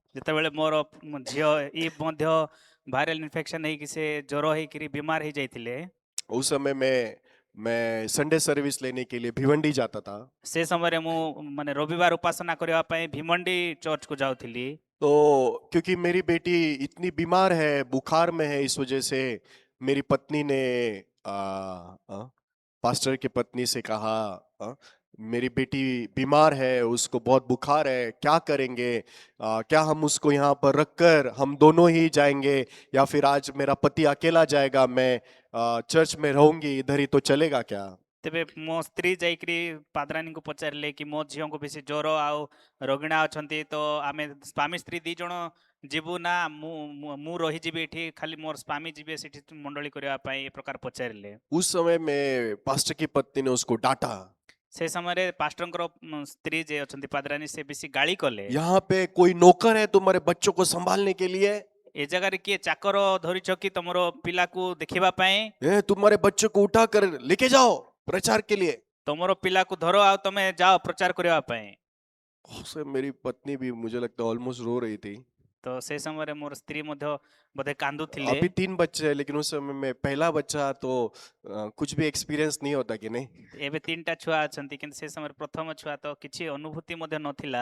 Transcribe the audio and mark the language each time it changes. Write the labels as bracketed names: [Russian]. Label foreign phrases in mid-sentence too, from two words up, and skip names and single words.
[Odia] ଯେତେବେଳେ ମୋର ଝିଅ ଇଭ୍ ମଧ୍ୟ [English] viral infection [Odia] ହେଇକି ସେ ଜ୍ୱର ହେଇକିରି ବିମାର ହେଇଯାଇଥିଲେ, [Hindi] उस समय में मैं [English] Sunday service [Hindi] लेने के लिए भिवंडी जाता था। [Odia] ସେ ସମୟରେ ମୁଁ ମାନେ ରବିବାର ଉପାସନା କରିବା ପାଇଁ ଭୀମଣ୍ଡି ଚର୍ଚ୍ଚକୁ ଯାଉଥିଲି। [Hindi] तो क्योंकि मेरी बेटी इतनी बीमार है, बुखार में है, इस वजह से मेरी पत्नी ने आ, आ, पास्टर की पत्नी से कहा, आ, मेरी बेटी बीमार है, उसको बहुत बुखार है, क्या करेंगे? क्या हम उसको यहाँ पर रखकर हम दोनों ही जाएंगे, या फिर आज मेरा पति अकेला जाएगा, मैं चर्च में रहूंगी, इधर ही तो चलेगा क्या? [Odia] ତେବେ ମୋ ସ୍ତ୍ରୀ ଯାଇକିରି ପାଦରାନୀଙ୍କୁ ପଚାରିଲେ କି ମୋ ଝିଅଙ୍କୁ ବେଶୀ ଜ୍ୱର ଆଉ ରୋଗିଣା ଅଛନ୍ତି, ତ ଆମେ ସ୍ୱାମୀ ସ୍ତ୍ରୀ ଦି ଜଣ ଯିବୁ ନା ମୁଁ ରହିଯିବି ଏଠି, ଖାଲି ମୋର ସ୍ୱାମୀ ଯିବେ ସେଠି ମଣ୍ଡଳୀ କରିବା ପାଇଁ, ଏ ପ୍ରକାର ପଚାରିଲେ। [Hindi] उस समय में पास्टर की पत्नी ने उसको डांटा। [Odia] ସେ ସମୟରେ ପାଷ୍ଟରଙ୍କର ସ୍ତ୍ରୀ ଯେ ଅଛନ୍ତି ପାଦରାନୀ, ସେ ବେଶୀ ଗାଳି କଲେ। [Hindi] यहाँ पे कोई नौकर है तुम्हारे बच्चों को संभालने के लिए? [Odia] ଏ ଜାଗାରେ କିଏ ଚାକର ଧରିଛ କି ତମର ପିଲାକୁ ଦେଖିବା ପାଇଁ? [Hindi] तुम्हारे बच्चों को उठाकर लेके जाओ प्रचार के लिए। [Odia] ତମର ପିଲାକୁ ଧର ଆଉ ତମେ ଯାଅ ପ୍ରଚାର କରିବା ପାଇଁ। [Hindi] उससे मेरी पत्नी भी, मुझे लगता है, ऑलमोस्ट रो रही थी। [Odia] ତ ସେ ସମୟ ମୋର ସ୍ତ୍ରୀ ମଧ୍ୟ ବୋଧେ କାନ୍ଦୁଥିଲେ। [Hindi] अभी 3 बच्चे हैं लेकिन उस समय में पहला बच्चा तो कुछ भी एक्सपीरियंस नहीं होता कि नहीं। [Odia] ଏବେ 3ଟା ଛୁଆ ଅଛନ୍ତି କିନ୍ତୁ ସେ ସମୟ ପ୍ରଥମ ଛୁଆ ତ କିଛି ଅନୁଭୂତି ମଧ୍ୟ ନଥିଲା।